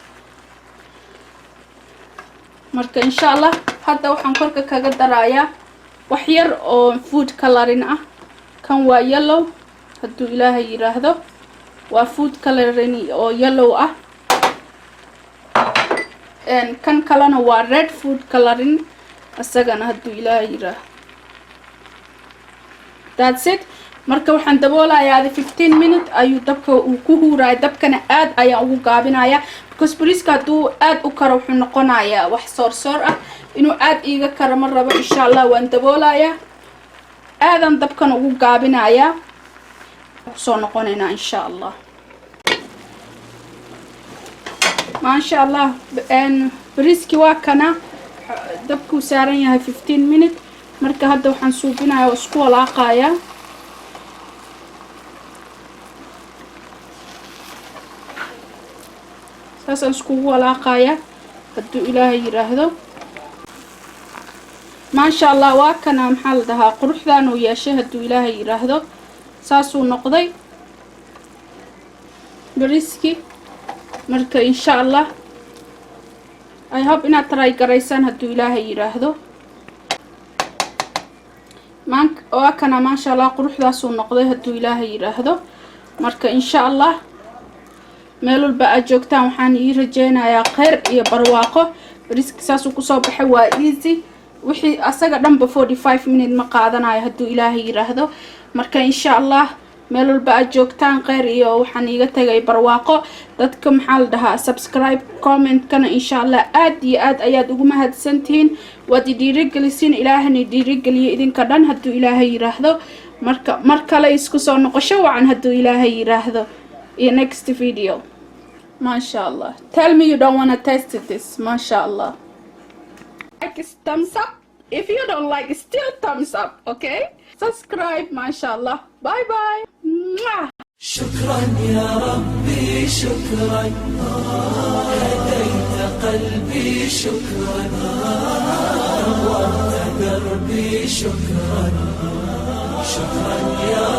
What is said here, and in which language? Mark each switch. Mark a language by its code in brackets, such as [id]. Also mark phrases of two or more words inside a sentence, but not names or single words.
[so] marka [ar] إن شاء الله [so] hadda waxaan korka kaga darayaa wax yar oo [en] food coloring [so] ah. kan waa yellow hadduu ilaahay yiraahdo waa [en] food coloring [so] oo yellow ah. kan kalena waa [en] red food coloring [so] asagana hadduu ilaahay yiraahdo. [en] That's it. [so] marka waxaan daboolayaa 15 minutes ayuu dabka uu ku huuraay. dabkana aad ayaan ugu gaabinayaa because bariiska hadduu aad u karo wuxuu noqonayaa wax soor ah. inuu aad iiga karo ma rabo. [ar] إن شاء الله [so] waan daboolayaa aadan dabkan ugu gaabinayaa soo noqonaynaa [ar] إن شاء الله. ما شاء الله [so] bariiski waa kana dabku saaran yahay 15 minutes. marka hadda waxaan suubinayaa oo isku walaaqayaa. saasaan isku walaaqayaa hadduu ilaahay yiraahdo. [ar] ما شاء الله [so] waa kana maxaa la dhahaa quruxdan uu yeeshay hadduu ilaahay yiraahdo. saasuu noqday bariiski. marka [ar] إن شاء الله [en] I hope [so] inaad try garaysaan hadduu ilaahay yiraahdo. waa kana [ar] ما شاء الله [so] quruxdaasuu noqday hadduu ilaahay yiraahdo. marka [ar] إن شاء الله [so] meel walba aad joogtaan waxaan ii rajeynayaa khayr iyo barwaaqo. bariiska saasuu kusoo baxay waa easy. wixii asaga dhanba 45 minutes ma qaadanayo hadduu ilaahay yiraahdo. marka [ar] إن شاء الله [so] meel walba aad joogtaan khayr iyo waxaan iiga tagay barwaaqo. dadka maxaa la dhahaa [en] subscribe comment [so] kana [ar] إن شاء الله [so] aad iyo aad ayaad ugu mahadsantihiin. waad dhiirigelisiin ilaahana dhiirigeliyo idinka dhan hadduu ilaahay yiraahdo. marka mar kale isku soo noqosho wacan hadduu ilaahay yiraahdo iyo [en] next video. [ar] ما شاء الله. [en] tell me you don't want to taste this. [ar] ما شاء الله. [en] like thumbs up. if you don't like still thumbs up. okay subscribe. [ar] ما شاء الله. [en] bye bye. [ar] شكرا يا ربي شكرا هديت قلبي شكرا نورت دربي شكرا. شكرا يا رب.